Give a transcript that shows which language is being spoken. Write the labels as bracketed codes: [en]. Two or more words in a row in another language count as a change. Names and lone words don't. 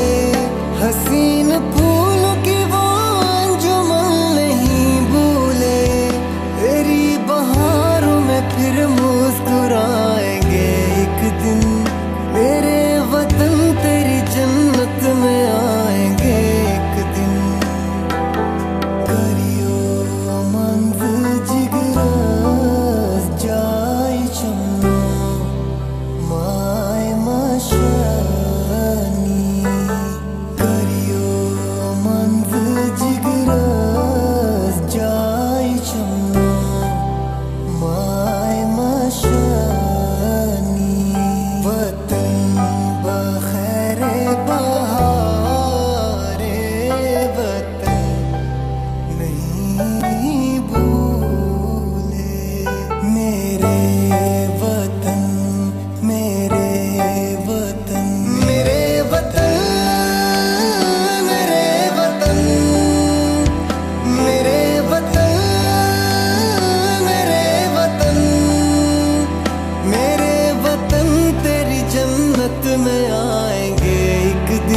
[hi] हसीन फूल की वो अंजुमन नहीं भूले। तेरी बहारों में फिर मुस्कुराएंगे एक दिन। मेरे वतन तेरी जन्नत में आएंगे एक दिन। [ks] करियो मंज़िल जिगरस जाय चमनो माय मशनी। करियो मंज़िल जिगरस जाय चमनो माय मशनी। [hi] वतन बखैरे बहारे वतन नहीं भूले। मेरे वतन मेरे वतन मेरे वतन मेरे वतन मेरे वतन मेरे वतन मेरे वतन तेरी जन्नत में आएंगे एक दिन।